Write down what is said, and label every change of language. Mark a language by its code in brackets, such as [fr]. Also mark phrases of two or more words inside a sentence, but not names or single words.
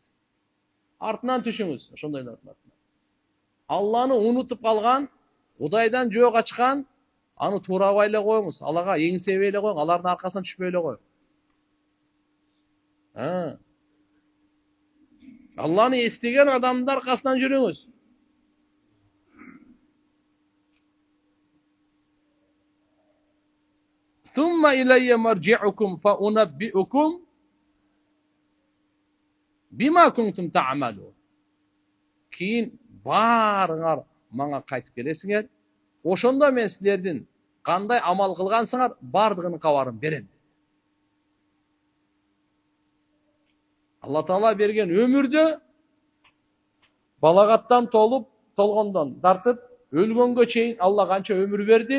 [ky] Артынан түшүңүз, ошондойлордун артынан. Алланы унутуп калган, Кудайдан жөө качкан, аны туурабай эле коюңуз. Аллага эңсебей эле коюң, алардын аркасынан түшпөй эле коюң. Алланы эстеген адамдын аркасынан жүрүңүз. [ar] ثم إلي مرجعكم فأنبئكم بما كنتم تعملون. [ky] Кийин баарыңар мага кайтып келесиңер. Ошондо мен силердин кандай амал кылгансыңар, бардыгынын кабарын берем. Алла Таала берген өмүрдө балагаттан толгондон тартып өлгөнгө чейин Алла канча өмүр берди?